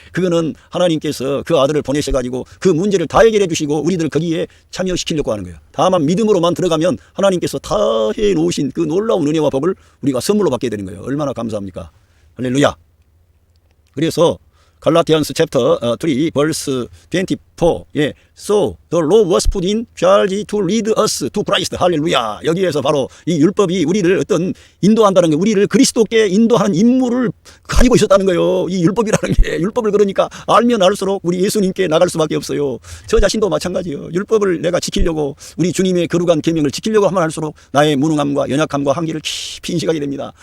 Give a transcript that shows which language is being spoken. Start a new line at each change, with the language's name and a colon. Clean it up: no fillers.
Korean: 그거는 하나님께서 그 아들을 보내셔가지고 그 문제를 다 해결해 주시고 우리들을 거기에 참여시키려고 하는 거예요. 다만 믿음으로만 들어가면 하나님께서 다 해놓으신 그 놀라운 은혜와 복을 우리가 선물로 받게 되는 거예요. 얼마나 감사합니까? 할렐루야.
English: 그래서 갈라디안스 챕터 3 verse 24.
Korean: 예.
English: So the law was put in charge to lead us to Christ.
Korean: 할렐루야. 여기에서 바로 이 율법이 우리를 어떤 인도한다는 게, 우리를 그리스도께 인도하는 임무를 가지고 있었다는 거예요. 이 율법이라는 게. 율법을 그러니까 알면 알수록 우리 예수님께 나갈 수밖에 없어요. 저 자신도 마찬가지예요. 율법을 내가 지키려고, 우리 주님의 거룩한 계명을 지키려고 하면 할수록 나의 무능함과 연약함과 한계를 깊이 인식하게 됩니다.